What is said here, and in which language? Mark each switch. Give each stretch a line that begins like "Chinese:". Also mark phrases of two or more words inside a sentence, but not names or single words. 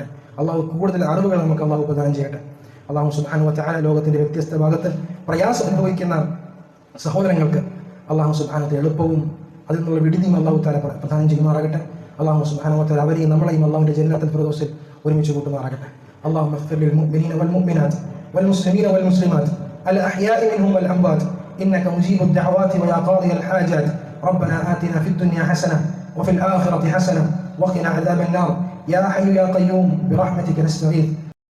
Malayalam: അല്ലാഹു കൂടുതൽ അറിവുകൾ നമുക്ക് അല്ലാഹു പ്രദാനം ചെയ്യട്ടെ.
Arabic: الله سبحانه وتعالى
Malayalam: ലോകത്തിന്റെ വ്യത്യസ്ത ഭാഗത്ത് പ്രയാസം അനുഭവിക്കുന്ന സഹോദരങ്ങൾക്ക്
Arabic: الله سبحانه وتعالى
Malayalam: എളുപ്പവും അതിൽ നിന്നുള്ള വിടുതിയും
Arabic: الله تعالى
Malayalam: പ്രദാനം ചെയ്യുമാറാകട്ടെ.
Arabic: الله سبحانه وتعالى
Malayalam: അവരെയും നമ്മളെയും അല്ലാഹുവിന്റെ ജന്നത്തുൽ ഫിർദൗസിൽ ഒരുമിച്ച് കൂട്ടുമാറാകട്ടെ.
Arabic: اللهم اغفر للمؤمنين والمؤمنات والمسلمين والمسلمات الأحياء منهم والأموات إنك مجيب الدعوات ويا قاضي الحاجات. ربنا آتنا في الدنيا حسنة وفي الآخرة حسنة وقنا عذاب النار. يا حي يا قيوم برحمتك نستغيث.